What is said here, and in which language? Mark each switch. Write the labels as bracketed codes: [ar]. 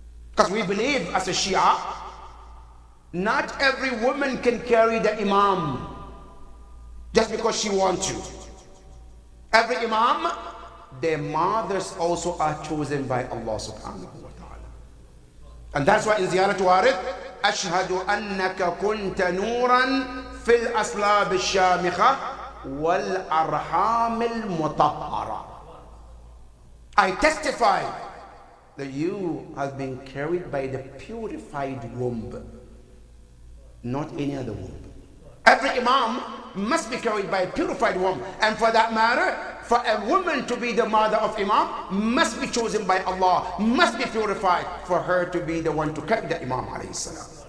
[en] Because we believe as a Shia, not every woman can carry the imam just because she wants to. Every imam, their mothers also are chosen by Allah subhanahu wa ta'ala. And that's why in Ziyarat Warid, [ar] أشهد أنك كنت نورا في الأصلاب الشامخة والأرحام المطهرة. [en] I testify that you have been carried by the purified womb, not any other womb. Every imam must be carried by a purified womb. And for that matter, for a woman to be the mother of imam, must be chosen by Allah, must be purified for her to be the one to carry the imam alayhi salam.